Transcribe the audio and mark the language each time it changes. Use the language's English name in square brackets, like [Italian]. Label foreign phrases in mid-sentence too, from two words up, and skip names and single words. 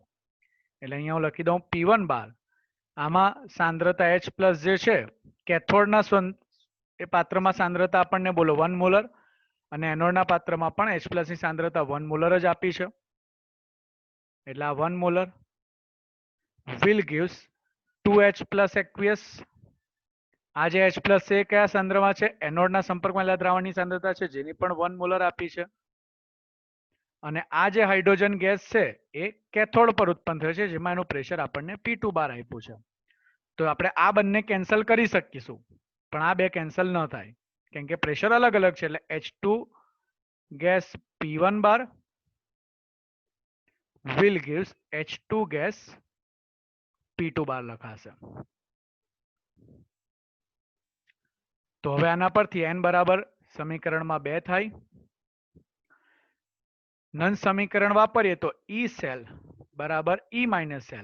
[Gujarati] એટલે અહીંયા હું લખી દઉં P1 બાર. આમાં સાંદ્રતા H પ્લસ જે છે કેથોડના એ પાત્રમાં સાંદ્રતા આપણને બોલો 1 મોલર, અને એનોડના પાત્રમાં પણ H પ્લસ ની સાંદ્રતા 1 મોલર જ આપી છે. એટલે આ 1 મોલર [English] will gives 2H plus aqueous. [Gujarati] આ જે H પ્લસ છે કયા સાંદ્રમાં છે? એનોડના સંપર્કમાં આવેલા દ્રાવણની સાંદ્રતા છે, જેની પણ 1 મોલર આપી છે. અને આ જે હાઇડ્રોજન ગેસ છે એ કેથોડ પર ઉત્પન્ન થયો છે, જેમાં એનું પ્રેશર આપણને P2 બાર આપ્યું છે. તો આપણે આ બંને કેન્સલ કરી શકીશું, પણ આ બે કેન્સલ ન થાય કેમ કે પ્રેશર અલગ અલગ છે. એટલે H2 ગેસ P1 બાર [English] will gives [Gujarati] H2 ગેસ P2 બાર લખાશે. તો હવે આના પરથી n બરાબર સમીકરણમાં 2 થાય. નન સમીકરણ વાપરીએ તો E સેલ બરાબર E માઇનસ સેલ.